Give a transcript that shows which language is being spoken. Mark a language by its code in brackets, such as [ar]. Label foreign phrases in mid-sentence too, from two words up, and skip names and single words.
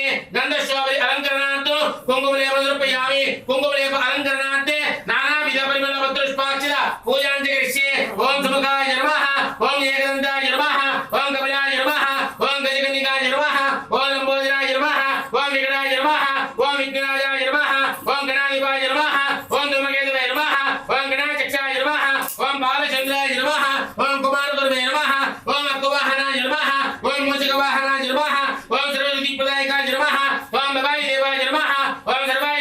[sa] गंधशोभरि अलंकरणार्थं कुंकुमलेप समर्पयामि. कुंकुमलेप अलंकरणार्थे नानाविध परिमळ पत्रुष्पाक्षित पूजांचकरिष्ये. ॐ सुमुखाय नमः। ॐ एकदन्ताय नमः। ॐ कपिलाय नमः. ॐ गजकन्निकाय नमः। ॐ लम्बोदराय नमः। ॐ विकटाय नमः. विघ्नराजाय नमः ओम गणाधिपाय नमः ओम धूमकेतवे नमः ओम गणाचक्षाय नमः ओम बालचंद्राय नमः ओम कुमारगुरुवे नमः ओम अक्कुवाहनाय नमः ओम मूषिकवाहनाय नमः ओम सर्वसिद्धिप्रदायकाय नमः ओम भवाय देवाय नमः ओम सर्वाय